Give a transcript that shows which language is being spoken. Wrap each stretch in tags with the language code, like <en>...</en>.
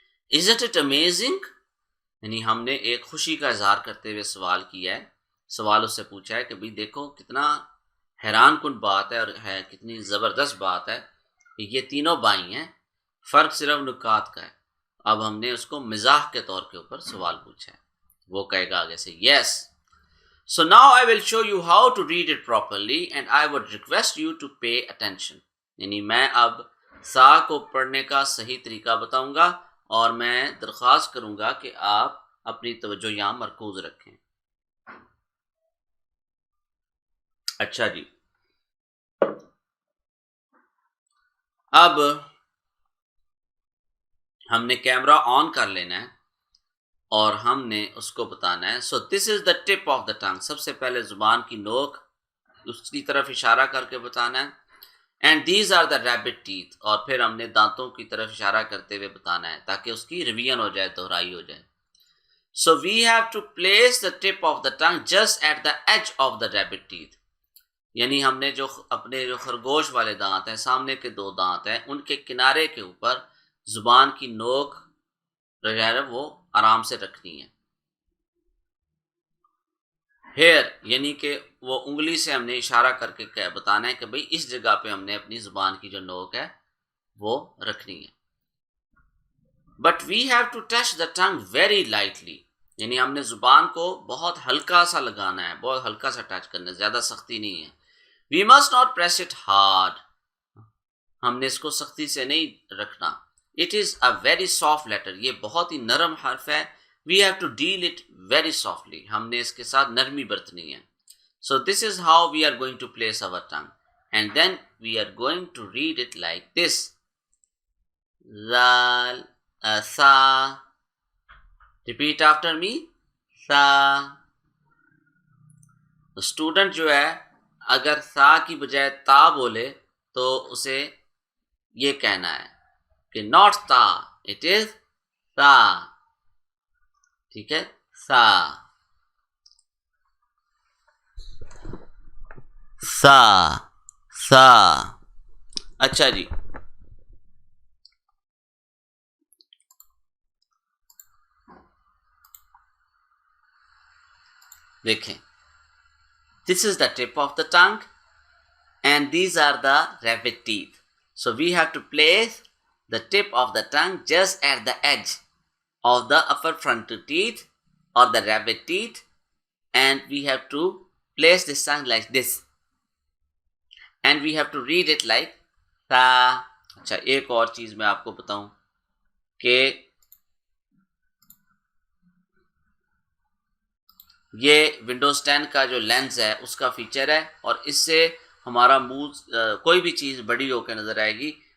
<en>Isn't it amazing؟</en> <ur>یعنی ہم نے ایک خوشی کا اظہار کرتے ہوئے سوال کیا ہے، سوال اس سے پوچھا ہے کہ بھئی دیکھو کتنا حیران کن بات ہے اور ہے کتنی زبردست بات ہے کہ یہ تینوں بھائی ہیں، فرق صرف نکات کا ہے۔ اب ہم نے اس کو مزاح کے طور کے اوپر سوال پوچھا ہے، وہ کہے گا آگے سے yes.</ur> <en>So now I will show you how to read it properly and I would request you to pay attention.</en> <ur>یعنی میں اب سا کو پڑھنے کا صحیح طریقہ بتاؤں گا اور میں درخواست کروں گا کہ آپ اپنی توجہ یہاں مرکوز رکھیں. اچھا جی، اب ہم نے کیمرہ آن کر لینا ہے اور ہم نے اس کو بتانا ہے.</ur> <en>So this is the tip of the tongue.</en> <ur>سب سے پہلے زبان کی نوک اس کی طرف اشارہ کر کے بتانا ہے.</ur> <en>And these are the rabbit teeth.</en> <ur>اور پھر ہم نے دانتوں کی طرف اشارہ کرتے ہوئے بتانا ہے تاکہ اس کی ریویژن ہو جائے، دہرائی ہو جائے.</ur> <en>So we have to place the tip of the tongue just at the edge of the rabbit teeth.</en> <ur>یعنی ہم نے جو اپنے جو خرگوش والے دانت ہیں، سامنے کے 2 دانت ہیں، ان کے کنارے کے اوپر زبان کی نوک وغیرہ وہ آرام سے رکھنی ہے. ہیئر یعنی کہ وہ انگلی سے ہم نے اشارہ کر کے بتانا ہے کہ بھئی اس جگہ پہ ہم نے اپنی زبان کی جو نوک ہے وہ رکھنی ہے.</ur> <en>But we have to touch the tongue very lightly.</en> <ur>یعنی ہم نے زبان کو بہت ہلکا سا لگانا ہے، بہت ہلکا سا ٹچ کرنا ہے، زیادہ سختی نہیں ہے.</ur> <en>We must not press it hard.</en> <ur>ہم نے اس کو سختی سے نہیں رکھنا.</ur> <en>It is a very soft letter.</en> <ur>یہ بہت ہی نرم حرف ہے.</ur> <en>We have to deal it very softly.</en> <ur>ہم نے اس کے ساتھ نرمی برتنی ہے.</ur> <en>So this is how we are going to place our tongue. And then we are going to read it like this. Zal, sa. Repeat after me. Sa.</en> <ur>تو student جو ہے اگر سا کی بجائے تا بولے تو اسے یہ کہنا ہے کہ</ur> <en>not تا, it is sa.</en> <ur>ٹھیک ہے، سا سا سا. اچھا جی، دیکھیں</ur> <en>This is the tip of the tongue and these are the rabbit teeth. So we have to place the tip of the tongue just at the edge of the upper front teeth or the rabbit teeth, and we have to place this tongue like this, and we have to read it like sa.</en> <ur>اچھا، ایک اور چیز میں آپ کو بتاؤں کہ یہ ونڈوز 10 کا جو لینز ہے اس کا فیچر ہے، اور اس سے ہمارا منہ کوئی بھی چیز بڑی ہو کے نظر آئے گی.</ur>